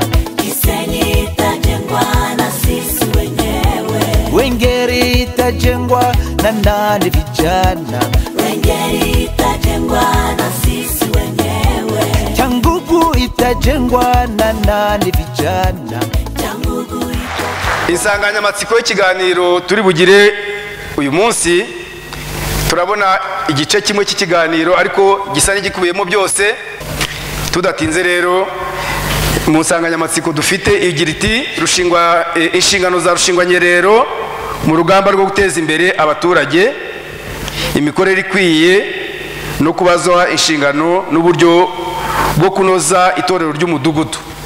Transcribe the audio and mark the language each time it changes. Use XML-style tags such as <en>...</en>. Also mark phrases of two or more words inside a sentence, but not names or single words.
<sw>Gisenyi itajengwa na sisi wenyewe. Wengeri itajengwa na nani vijana, Wengeri itajengwa na sisi wenyewe. Cyangugu itajengwa na nani vijana, Cyangugu itajengwa.</sw> <rw>Insanganyamatsiko y'ikiganiro turi bugire uyu munsi, turabona igice kimwe cy'ikiganiro ariko gisa n'igikubiyemo byose. Tudatinze rero, mu nsanganyamatsiko dufite igira iti inshingano za Rushingwanyerero mu rugamba rwo guteza imbere abaturage, imikorere ikwiye no kubazwa inshingano n'uburyo bwo kunoza itorero ry'umudugudu.</rw>